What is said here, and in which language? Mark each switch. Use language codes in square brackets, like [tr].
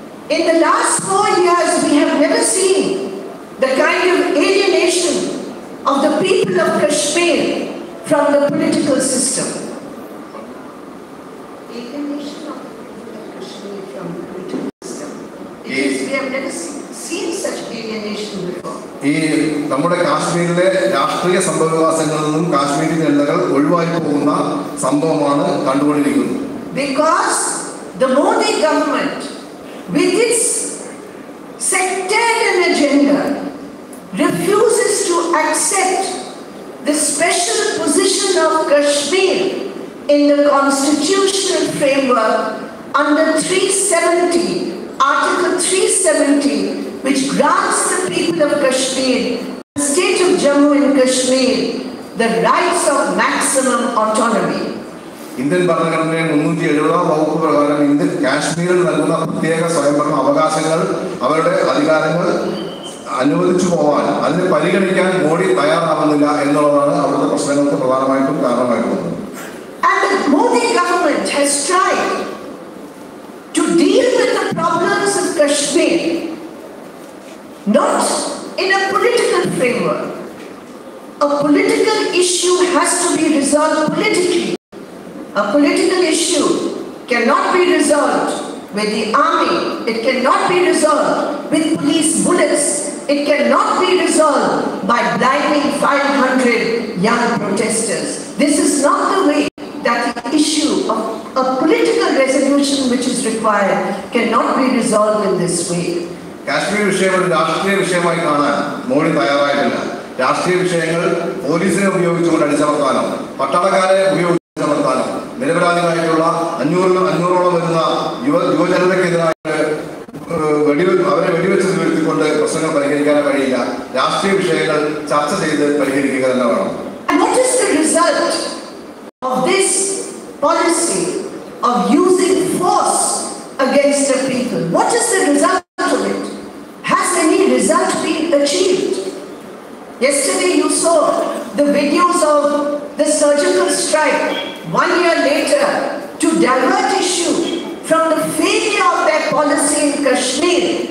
[en] In the last 4 years, we have never seen the kind of alienation of the people of Kashmir from the political system. Alienation of the people of Kashmir from the political system. We have never seen such alienation before. [ml] ഈ നമ്മുടെ കാശ്മീരിലെ രാഷ്ട്രീയ സംഭവവികാസങ്ങളിൽ നിന്നും കാശ്മീരി ജനതകൾ ഒഴിവായി പോകുന്ന സംഭവമാണ് കണ്ടുകൊണ്ടിരിക്കുന്നത്. [en] Because the Modi government, with its sectarian agenda, refuses to accept the special position of Kashmir in the constitutional framework under 370, Article 370, which grants the people of Kashmir, the state of Jammu and Kashmir, the rights of maximum autonomy. [ml] Indian ഭരണഘടനയുടെ 370 വകുപ്പ് പ്രകാരം Indian കാശ്മീരിൽ നൽകുന്ന പ്രത്യേക സ്വയംഭരണ അവകാശങ്ങൾ, അവരുടെ അധികാരങ്ങൾ അനുവദിച്ചു പോവാൻ, അതിനെ പരിഗണിക്കാൻ മോഡി തയ്യാറാവുന്നില്ല എന്നുള്ളതാണ് അവിടുത്തെ പ്രശ്നങ്ങൾക്ക് പ്രധാനമായിട്ടും കാരണമായിട്ടുള്ളത്. [en] And the Modi government has tried to deal with the problems of Kashmir not in a political framework. A political issue has to be resolved politically. A political issue cannot be resolved with the army. It cannot be resolved with police bullets. It cannot be resolved by blinding 500 young protesters. This is not the way that the issue of a political resolution which is required cannot be resolved in this way. [ml] Kashmir വിഷയം ഒരു രാഷ്ട്രീയ വിഷയമായി കാണാൻ മോഡി തയ്യാറായിട്ടില്ല. രാഷ്ട്രീയ വിഷയങ്ങൾ പോലീസിനെ ഉപയോഗിച്ചുകൊണ്ട് അടിച്ചമർത്താനോ പട്ടാളക്കാരെ ഉപയോഗിച്ച് അടിച്ചമർത്താനോ നിരപരാധികളായിട്ടുള്ള 500ഓളം വരുന്ന യുവജനതയ്ക്കെതിരായിട്ട് അവരെ വെടിവെച്ച് വീഴ്ത്തിക്കൊണ്ട് പ്രശ്നങ്ങൾ പരിഹരിക്കാൻ കഴിയില്ല. രാഷ്ട്രീയ വിഷയങ്ങൾ ചർച്ച ചെയ്ത് പരിഹരിക്കുക തന്നെ വേണം. [en] And what is the result of this policy of using force against the people? What is the result of it? Has any result been achieved? Yesterday you saw the videos of the surgical strike 1 year later to divert issue from the failure of their policy in Kashmir.